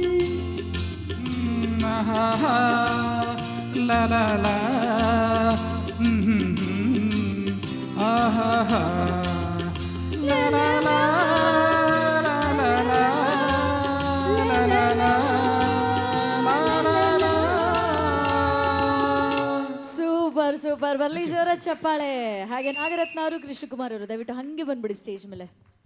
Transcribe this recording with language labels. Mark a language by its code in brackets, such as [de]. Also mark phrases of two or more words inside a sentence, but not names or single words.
[kn] லா லா லா ஆஹா லா லா லா லா லா லா லா லா லா. ಸೂಪರ್ ಬರ್ಲಿ ಜೋರ ಚಪ್ಪಾಳೆ. ಹಾಗೆ ನಾಗರತ್ನ ಅವರು ಕೃಷ್ಣಕುಮಾರ್ ಅವರು ದಯವಿಟ್ಟು ಹಂಗೆ ಬಂದ್ಬಿಡಿ ಸ್ಟೇಜ್ ಮೇಲೆ.